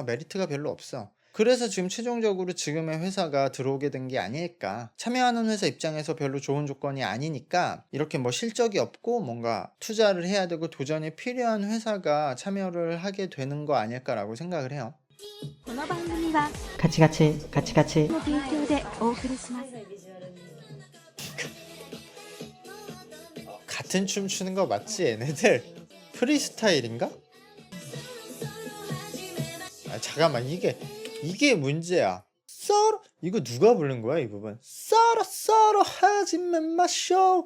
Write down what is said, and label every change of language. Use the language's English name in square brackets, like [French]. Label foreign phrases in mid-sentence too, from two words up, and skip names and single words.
[Korean] 메리트가 별로 없어. 그래서 지금 최종적으로 지금의 회사가 들어오게 된 게 아닐까. 참여하는 회사 입장에서 별로 좋은 조건이 아니니까 이렇게 뭐 실적이 없고 뭔가 투자를 해야 되고 도전이 필요한 회사가 참여를 하게 되는 거 아닐까라고 생각을 해요. [Japanese] この番組はガチガチガチガチの提供でお送りします。 [Korean] 같은 춤 추는 거 맞지 얘네들? 프리스타일인가? 아 잠깐만, 이게 문제야. 썰어, 이거 누가 부른 거야 이 부분? 썰어 하지마 마쇼.